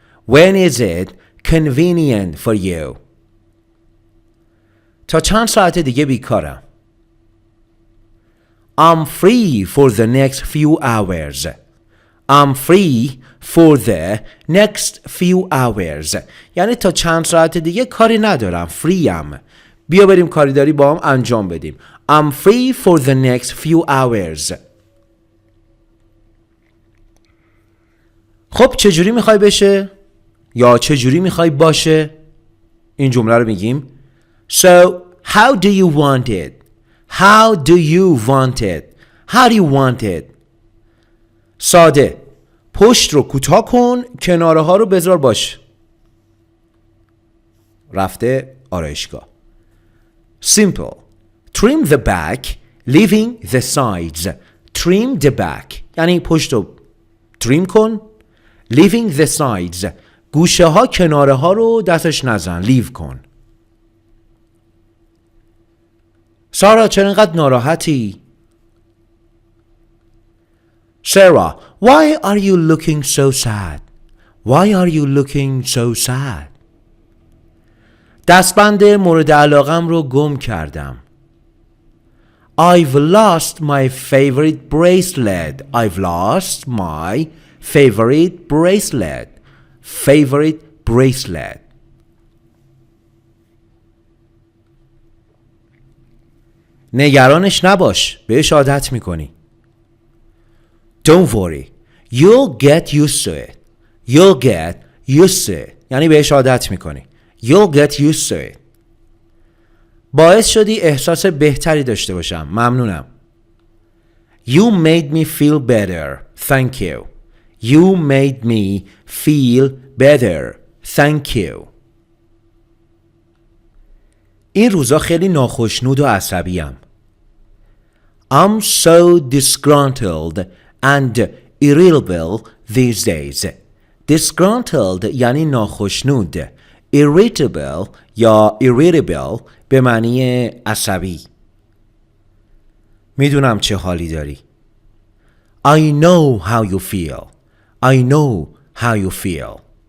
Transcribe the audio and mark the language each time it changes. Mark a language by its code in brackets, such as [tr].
[en] When is it convenient for you? [fa] تا چند ساعت دیگه بیکارم. [en] I'm free for the next few hours. I'm free for the next few hours. [fa] یعنی تا چند ساعت دیگه کاری ندارم. فری‌ام. بیا بریم کاری داری با هم انجام بدیم. [en] I'm free for the next few hours. [fa] خب چجوری میخوای بشه؟ یا چجوری میخوای باشه؟ این جمله رو میگیم. [en] So, how do you want it? How do you want it? How do you want it? ساده. [fa] پشت رو کوتاه کن، کناره ها رو بذار باش. رفته آرایشگاه. [en] Simple. Trim the back, leaving the sides. trim the back [fa] یعنی پشت رو تریم کن. [en] leaving the sides [fa] گوشه ها کناره ها رو دستش نزن. leave کن. سارا چرا اینقدر ناراحتی؟ [en] Sarah, why are you looking so sad? Why are you looking so sad? [fa] دستبند مورد علاقم رو گم کردم. [en] I've lost my favorite bracelet. I've lost my favorite bracelet. Favorite bracelet. [fa] نگرانش نباش. بهش عادت میکنی. [en] Don't worry. You'll get used to it. You'll get used to it. [fa] یعنی بهش عادت میکنی. [en] You'll get used to it. [fa] باعث شدی احساس بهتری داشته باشم. ممنونم. [en] You made me feel better. Thank you. You made me feel better. Thank you. [fa] این روزا خیلی ناخشنود و عصبیم. [en] I'm so disgruntled and irritable these days. [fa] Disgruntled یعنی ناخشنود. Irritable یا irritable به معنی عصبی. میدونم چه حالی داری. [en] I know how you feel. I know how you feel.